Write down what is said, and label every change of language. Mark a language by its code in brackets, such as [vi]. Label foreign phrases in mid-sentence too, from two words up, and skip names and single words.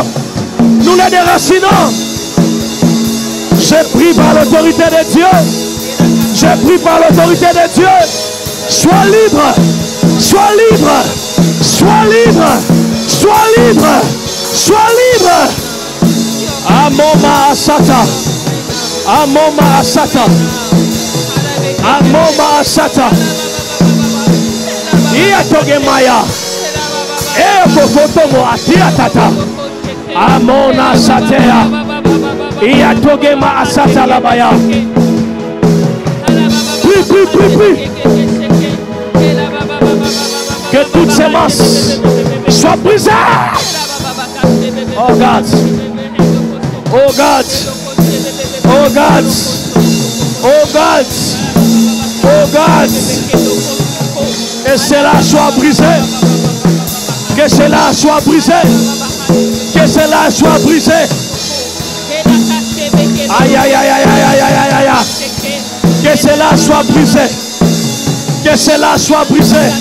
[fr] Nous les déracinons. Je prie par l'autorité de Dieu. Je prie par l'autorité de Dieu. Sois libre. Sois libre. Sois libre. Sois libre. Sois libre. Amoma asata. Amoma asata. Amoma asata. Iya toge maya. Kofotomo atia tata. Amona satea. Iya toge ma asata labaya. Prie, prie, prie, prie. Que toutes ces masses soient brisées. [en] Oh God. Oh God. Oh God. Oh God. Oh God. [fr] Que cela soit brisé. Que cela soit brisé. Que cela soit brisé. Aïe, aïe, aïe, aïe, aïe, aïe, aïe, aïe, aïe. Que cela soit brisé. Que cela soit brisé.